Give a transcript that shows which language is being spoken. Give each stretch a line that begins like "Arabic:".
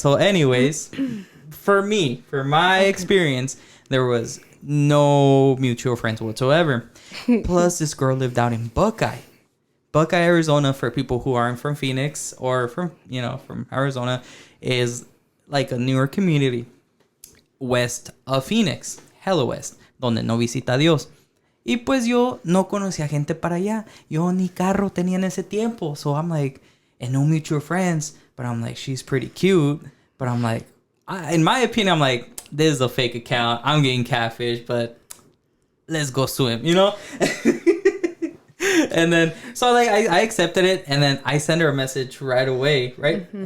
English: So, anyways, for my experience, there was no mutual friends whatsoever. Plus, this girl lived out in Buckeye, Arizona. For people who aren't from Phoenix or from Arizona, is like a newer community west of Phoenix, hella west,
Spanish: donde no visita a Dios. Y pues yo no conocía gente para allá. Yo ni carro tenía en ese tiempo.
English: So I'm like, and no mutual friends. But I'm like, she's pretty cute. But I'm like, in my opinion, I'm like, this is a fake account. I'm getting catfish, but let's go swim, you know? And then, so like, I accepted it. And then I sent her a message right away, right? Mm-hmm.